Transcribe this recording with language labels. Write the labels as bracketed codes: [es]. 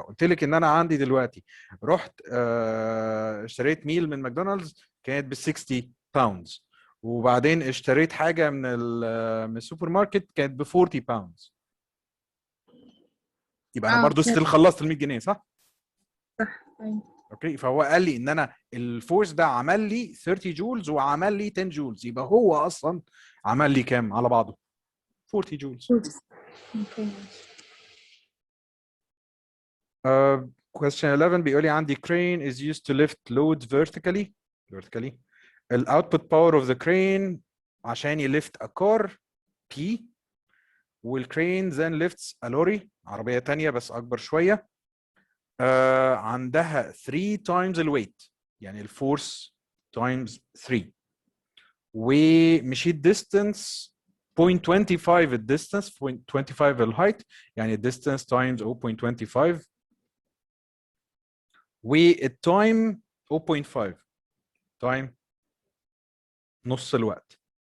[ar] قلت لك ان انا عندي دلوقتي رحت اشتريت ميل من ماكدونالدز كانت ب 60 باوندز، وبعدين اشتريت حاجه من السوبر ماركت كانت ب 40 باوندز، يبقى انا برضو ستيل خلصت ال 100 جنيه، صح؟ صح. أيوة. اوكي، فهو قال لي ان انا الفورس ده عمل لي 30 جولز وعمل لي 10 جولز، يبقى هو اصلا عمل لي كام على بعضه؟ 40 جولز. اوكي. [en] Question 11 [ar] بيقول لي عندي [en] crane is used to lift loads vertically. ال output power of the crane [ar] عشان يلفت [en] a car P، والcrane then lifts a lorry [ar] عربية تانية بس أكبر شوية عندها 3 times الويت، يعني الفورس times 3، ومشيت distance 0.25 الديستانس 0.25 الهايت، يعني distance times 0.25 والتايم 0.5 تايم نص الوقت.